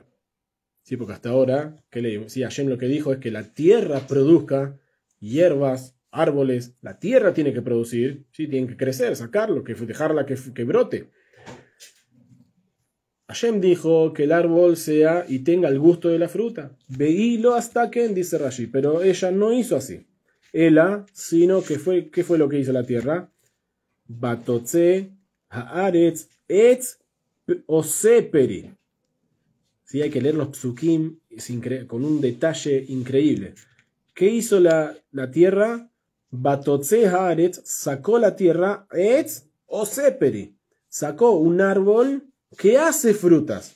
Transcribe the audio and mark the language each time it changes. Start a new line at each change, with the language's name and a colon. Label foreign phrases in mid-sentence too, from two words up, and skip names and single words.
Spanish: Sí, porque hasta ahora, sí, Hashem lo que dijo es que la tierra produzca hierbas, árboles, la tierra tiene que producir, ¿sí? Tienen que crecer, sacarlo, dejarla que brote. Hashem dijo que el árbol sea y tenga el gusto de la fruta. Veílo hasta que, dice Rashi, pero ella no hizo así. Ella, sino que ¿qué fue lo que hizo la tierra?
Hebrew: ותוצא הארץ עץ עשה פרי.
Spanish: Sí, hay que leer los psukim con un detalle increíble. ¿Qué hizo la tierra?
Hebrew: ותוצא הארץ,
Spanish: sacó la tierra,
Hebrew: עץ עשה פרי.
Spanish: Sacó un árbol que hace frutas.